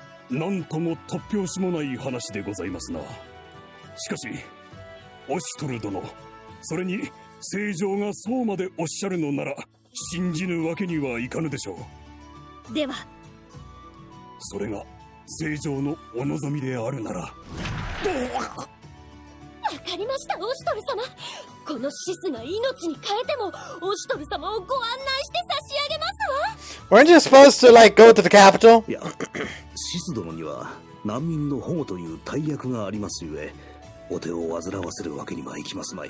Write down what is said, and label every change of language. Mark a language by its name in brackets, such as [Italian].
[Japanese] なんとも突拍子もない話でございますな。しかしオシュトル殿、それに聖上がそうまでおっしゃるのなら信じぬわけにはいかぬでしょう。ではそれが聖上のお望みであるなら。わかりました、オシュトル様。このシスが命に変えてもオシュトル様をご案内して差し上げますわ。 [English] Weren't you supposed to, like, go to the capital? [Japanese] いや、シス殿には難民の保護という大役がありますゆえ、お手を煩わせるわけにはいきますまい。